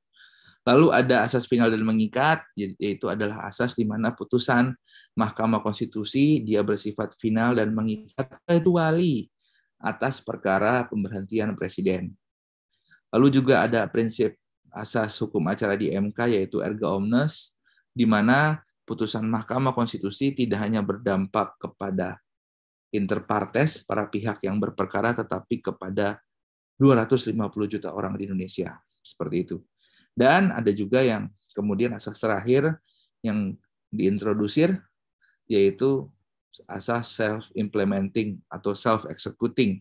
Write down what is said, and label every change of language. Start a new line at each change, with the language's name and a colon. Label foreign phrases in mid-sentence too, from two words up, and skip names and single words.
Indonesian: Lalu ada asas final dan mengikat, yaitu adalah asas di mana putusan Mahkamah Konstitusi dia bersifat final dan mengikat kecuali atas perkara pemberhentian presiden. Lalu juga ada prinsip asas hukum acara di MK, yaitu
Latin: erga omnes,
Indonesian: di mana putusan Mahkamah Konstitusi tidak hanya berdampak kepada
Latin: inter partes,
Indonesian: para pihak yang berperkara, tetapi kepada 250 juta orang di Indonesia. Seperti itu. Dan ada juga yang kemudian asas terakhir yang diintrodusir, yaitu asas self-implementing atau self-executing.